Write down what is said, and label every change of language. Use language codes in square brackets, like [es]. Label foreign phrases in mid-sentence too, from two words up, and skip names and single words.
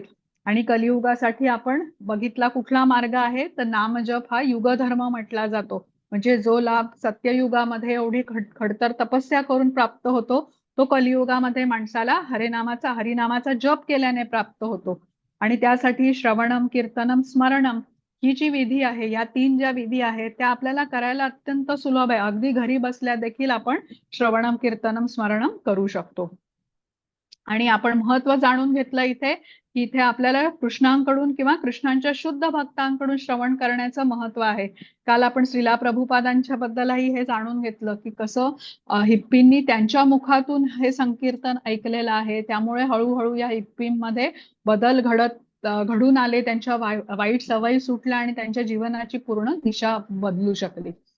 [mr] आणि कलियुगासाठी आपण बघितला कुठला मार्ग आहे तर नामजप हा युगधर्म म्हटला जातो. म्हणजे जो लाभ सत्ययुगामध्ये एवढी खडतर तपस्या करून प्राप्त होतो तो कलियुगामध्ये माणसाला हरिनामाचा जप केल्याने प्राप्त होतो. आणि त्यासाठी [sa] श्रवणम, कीर्तनम, स्मरणम [mr] ही जी विधी आहे, या 3 ज्या विधी आहेत त्या आपल्याला करायला अत्यंत सुलभ आहे. अगदी घरी बसल्या देखील आपण [sa] श्रवणम, कीर्तनम, स्मरणम [mr] करू शकतो. आणि आपण महत्व जाणून घेतलं इथे की इथे आपल्याला कृष्णांकडून किंवा कृष्णांच्या शुद्ध भक्तांकडून श्रवण करण्याचं महत्व आहे. काल आपण श्रीला प्रभुपादांच्या बद्दलही हे जाणून घेतलं की कसं हिप्पींनी त्यांच्या मुखातून हे संकीर्तन ऐकलेलं आहे, त्यामुळे हळूहळू या हिप्पींमध्ये बदल घडून आले, त्यांच्या वाईट सवयी सुटल्या आणि त्यांच्या जीवनाची पूर्ण दिशा बदलू शकली.